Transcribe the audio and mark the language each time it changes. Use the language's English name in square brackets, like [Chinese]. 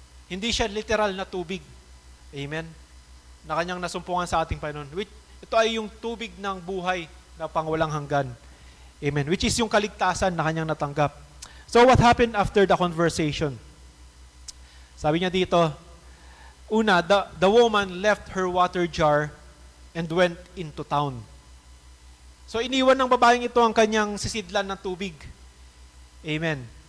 [Filipino] Hindi siya literal na tubig. Amen. Na kanyang nasumpungan sa ating Panginoon. Ito ay yung tubig ng buhay na pangwalang hanggan. Amen. [English] Which is [Filipino] yung kaligtasan na kanyang natanggap. [English] So what happened after the conversation? [Filipino] Sabi niya dito, una, [English] the woman left her water jar and went into town. [Filipino] So iniwan ng babaeng ito ang kanyang sisidlan ng tubig. Amen.